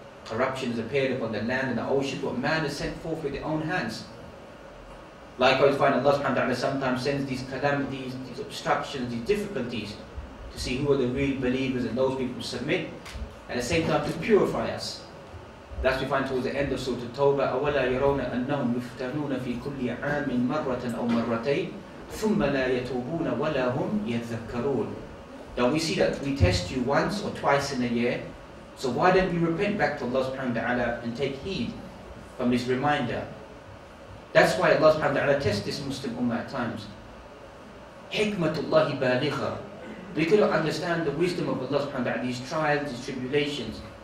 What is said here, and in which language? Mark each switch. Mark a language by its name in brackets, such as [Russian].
[English] Corruption has appeared upon the land and the ocean, what man has sent forth with their own hands. Likewise, find Allah subhanahu wa ta'ala sometimes sends these calamities, these obstructions, these difficulties to see who are the real believers and those people who submit, at the same time to purify us. That's we find towards the end of Surah Tawbah, [Arabic] أَوَلَا يَرَوْنَ أَنَّهُمْ يُفْتَنُونَ فِي كُلِّ عَامٍ مَرَّةً أَوْ مَرَّتَيْنِ ثُمَّ لَا يَتُوبُونَ وَلَا هُمْ يَذَّكَّرُونَ. [English] Don't we see that we test you once or twice in a year? So why don't we repent back to Allah subhanahu wa ta'ala and take heed from this reminder? That's why Allah subhanahu wa ta'ala tests this Muslim Ummah at times. [Arabic] Hikmatullahi baligha. [English] We cannot understand the wisdom of Allah subhanahu wa ta'ala, these trials, these tribulations.